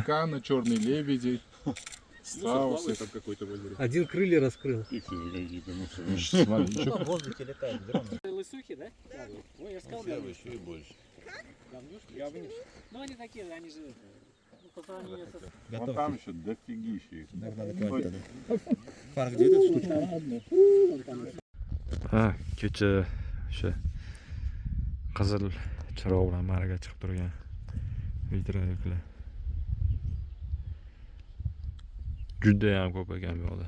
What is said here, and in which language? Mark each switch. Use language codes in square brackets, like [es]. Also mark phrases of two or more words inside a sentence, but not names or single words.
[ru] Кана, черный лебеди. Страусы. Там какой-то озеро. Один крылья раскрыл. Иксы какие-то. В воздухе летает дрон. Лысухи, да? Ой, я сказал, еще и больше. говнюшки. Ну они такие, они же... по сравнению со... Вон там еще дофигища их. [uz] Farq deydi штучка. Ha, kecha o'sha qizil chiroq bilan marga chiqib turgan videoroliklar. Juda ham ko'p ekan bu yoqda.